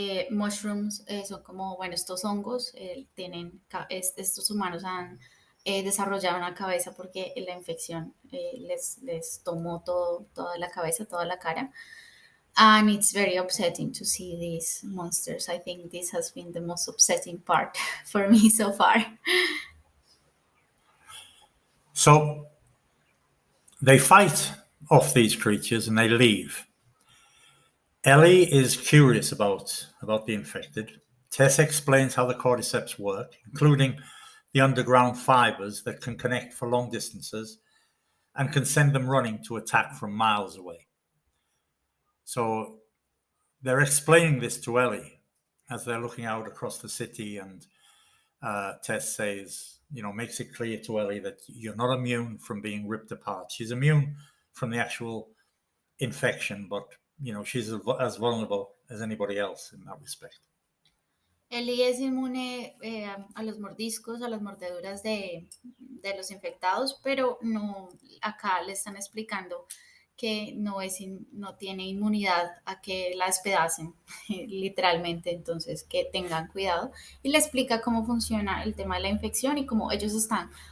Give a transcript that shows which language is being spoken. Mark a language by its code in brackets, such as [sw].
[es] Mushrooms son como, bueno, estos hongos estos humanos han desarrollado una cabeza porque la infección les tomó toda la cabeza, toda la cara. [en] And it's very upsetting to see these monsters. I think this has been the most upsetting part for me so far. So they fight off these creatures and they leave. Ellie is curious about the infected. Tess explains how the cordyceps work, including the underground fibers that can connect for long distances and can send them running to attack from miles away. So they're explaining this to Ellie as they're looking out across the city, and Tess says, makes it clear to Ellie that you're not immune from being ripped apart. She's immune from the actual infection, but she's as vulnerable as anybody else in that respect. [es] Ellie es inmune a los mordiscos, a las mordeduras de los infectados, pero no, acá le están explicando que no tiene inmunidad a que la despedacen, literalmente, entonces que tengan cuidado. Y le explica cómo funciona el tema de la infección y cómo ellos están